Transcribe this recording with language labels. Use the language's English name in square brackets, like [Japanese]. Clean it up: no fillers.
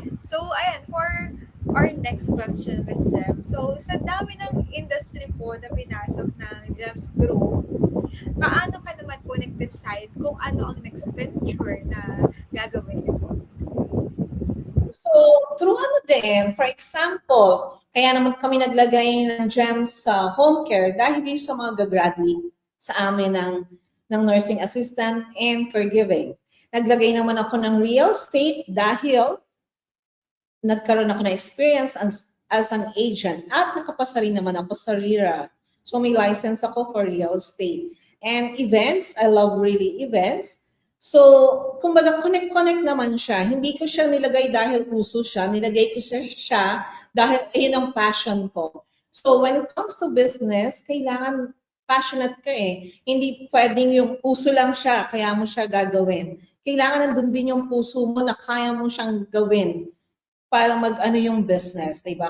[English] So, ayan, for our next question, Ms. Gem. [Filipino] So, sa dami ng industry po na pinasok ng Gems Group, paano ka naman po nag-decide kung ano ang next venture na gagawin niyo po? So, through ano din, for example, kaya naman kami naglagay ng Gems sa home care dahil yung sa mga graduate sa amin ng nursing assistant and caregiving. Naglagay naman ako ng real estate dahil nagkaroon ako ng experience as an agent at nakapasa rin naman ako sa RERA. So, may license ako for real estate. [English] And events, I love really events. [Filipino] So, kumbaga, connect naman siya. Hindi ko siya nilagay dahil uso siya. Nilagay ko siya dahil ayun ang passion ko. [English] So, when it comes to business, [Filipino] kailangan passionate ka eh. Hindi pwedeng yung uso lang siya, kaya mo siya gagawin. Kailangan nandun din yung puso mo na kaya mo siyang gawin para mag-ano yung business, diba?